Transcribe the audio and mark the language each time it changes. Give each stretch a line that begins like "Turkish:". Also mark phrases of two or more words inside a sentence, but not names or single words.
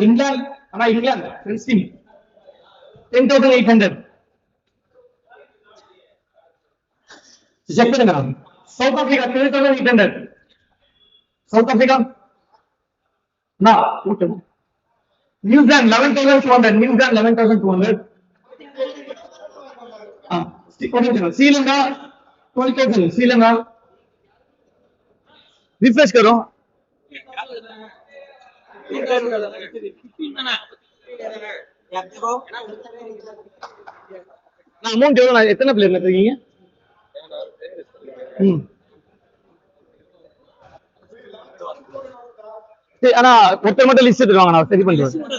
Tamil: இங்கிலாந்து ஆனா இங்கிலாந்து ஃப்ரெண்ட்ஸ் டீம் 10,800. செக் பண்ணுங்க. சவுத் ஆப்பிரிக்கா 12,800. சவுத் ஆப்பிரிக்கா நியூசிலாந்து 11,200. நியூசிலாந்து 11,200.
Hindi: श्रीलंका 12,000. श्रीलंका रिफ्रेश करो.
Tamil: அமௌண்ட் எவ்வளவு? எத்தனை பிளேயர் இருக்கீங்க? ஆனா ஒருத்தர் மட்டும் லிஸ்ட் எடுத்துவாங்க, நான் சரி பண்ணுவேன்.